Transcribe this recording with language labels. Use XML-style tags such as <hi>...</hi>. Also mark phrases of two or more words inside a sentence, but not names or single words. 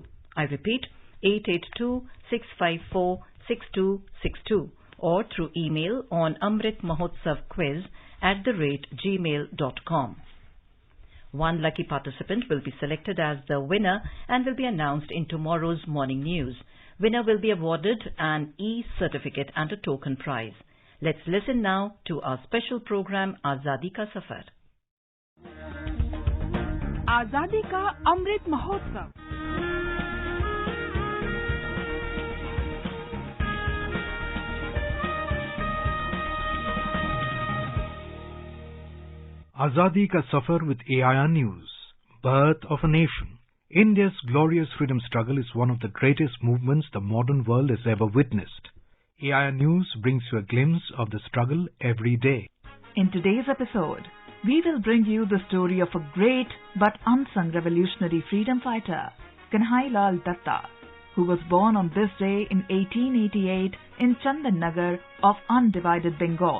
<en>I repeat, 882-654-6262 or through email on amritmahotsavquiz@gmail.com. One lucky participant will be selected as the winner and will be announced in tomorrow's morning news. Winner will be awarded an e-certificate and a token prize. Let's listen now to our special program Azadi Ka Safar. Azadi Ka Amrit Mahotsav. Azadi Ka Safar with AIR News. Birth of a Nation. India's glorious freedom struggle is one of the greatest movements the modern world has ever witnessed. AIR News brings you a glimpse of the struggle every day. In today's episode, we will bring you the story of a great but unsung revolutionary freedom fighter, Kanhailal Tatta, who was born on this day in 1888 in Chandannagar of undivided Bengal.</en>